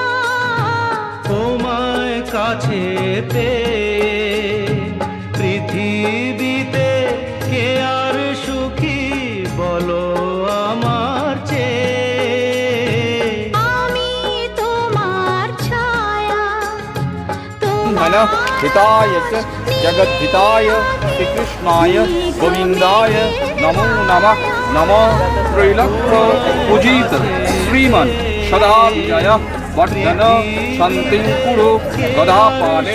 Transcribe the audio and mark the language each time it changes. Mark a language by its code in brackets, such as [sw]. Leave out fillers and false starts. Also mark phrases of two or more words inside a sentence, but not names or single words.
[bn] তোমায় কাছে পেয়ে পৃথিবীতে কে আর সুখী বলো আমার চেয়ে আমি তোমার ছায়া [sa] मन हिताय च जगद्धिताय श्रीकृष्णाय गोविन्दाय नमो नमः नमो त्रैलोक्य पूजित श्रीमन् सदा विजय वर्धन शान्तिं कुरु गदापाने